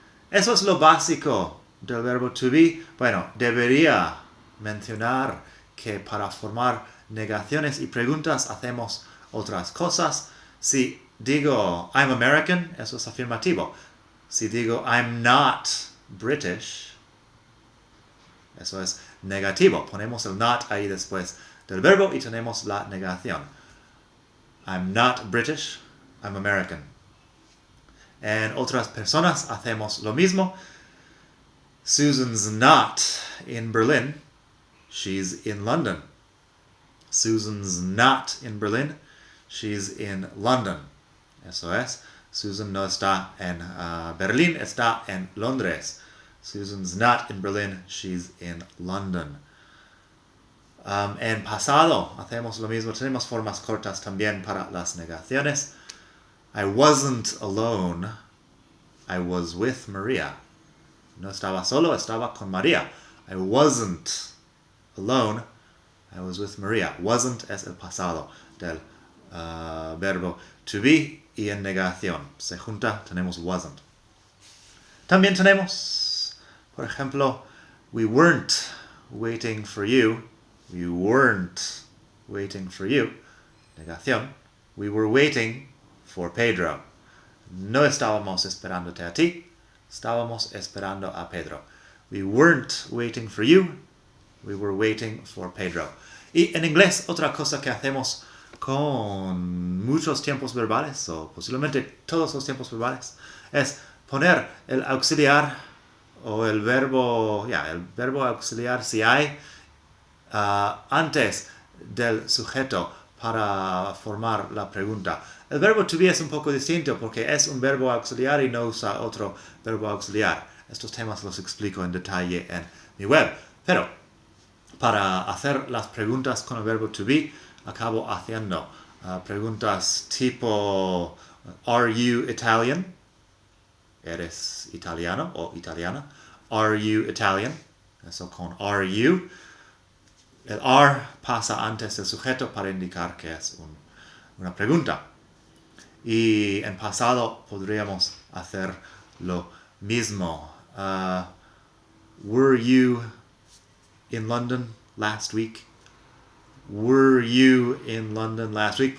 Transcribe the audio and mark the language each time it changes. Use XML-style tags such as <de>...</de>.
<es>Eso es lo básico del verbo to be. Bueno, debería mencionar que para formar negaciones y preguntas hacemos otras cosas. Si digo</es> <en>I'm American,</en> <es>eso es afirmativo. Si digo</es> <en>I'm not British,</en> <es>eso es negativo. Ponemos el not ahí después del verbo y tenemos la negación.</es> <en>I'm not British, I'm American.</en> <es>En otras personas hacemos lo mismo.</es> <en>Susan's not in Berlin, she's in London. Susan's not in Berlin, she's in London.</en> <es>Eso es. Susan no está en Berlín, está en Londres.</es> <en>Susan's not in Berlin, she's in London.</en> <es>En pasado hacemos lo mismo. Tenemos formas cortas también para las negaciones.</es> <en>I wasn't alone. I was with Maria.</en> <es>No estaba solo, estaba con María.</es> <en>I wasn't alone, I was with Maria.</en> <es>Wasn't es el pasado del verbo to be y en negación. Se junta, tenemos wasn't. También tenemos, por ejemplo,</es> <en>we weren't waiting for you. We weren't waiting for you. Negación. We were waiting for Pedro.</en> <es>No estábamos esperándote a ti. Estábamos esperando a Pedro.</es> <en>We weren't waiting for you. We were waiting for Pedro.</en> <es>Y en inglés, otra cosa que hacemos con muchos tiempos verbales, o posiblemente todos los tiempos verbales, es poner el auxiliar o el verbo auxiliar si hay antes del sujeto para formar la pregunta. El verbo to be es un poco distinto porque es un verbo auxiliar y no usa otro verbo auxiliar. Estos temas los explico en detalle en mi web. Pero para hacer las preguntas con el verbo to be, acabo haciendo preguntas tipo</es> <en>Are you Italian?</en> <es>¿Eres italiano o italiana?</es> <en>Are you Italian?</en> <es>Eso con are you. El are pasa antes del sujeto para indicar que es una pregunta. Y en pasado podríamos hacer lo mismo.</es> <en>Were you in London last week? Were you in London last week?</en>